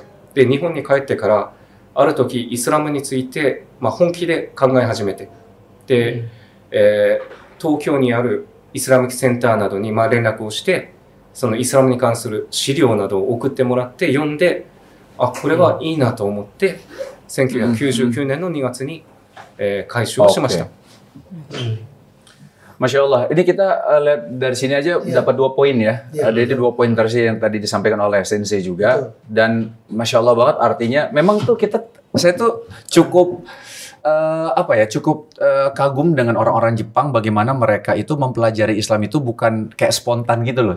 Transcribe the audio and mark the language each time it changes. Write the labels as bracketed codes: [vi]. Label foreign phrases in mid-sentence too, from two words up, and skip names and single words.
[ja] で、日本に帰ってから、ある時イスラムについて、本気で考え始めて、で、東京にあるイスラムセンターなどに連絡をして、そのイスラムに関する資料などを送ってもらって読んで、これはいいなと思って、1999年の2月に改修をしました。 [ar] ما شاء الله, [id] ini kita lihat dari sini aja dapat 2 poin ya. Ada 2 poin tadi yang tadi disampaikan oleh Sensei juga. Dan [ar] ما شاء الله [id] banget artinya memang tuh saya tuh cukup kagum dengan orang-orang Jepang bagaimana mereka itu mempelajari Islam itu bukan kayak spontan gitu loh.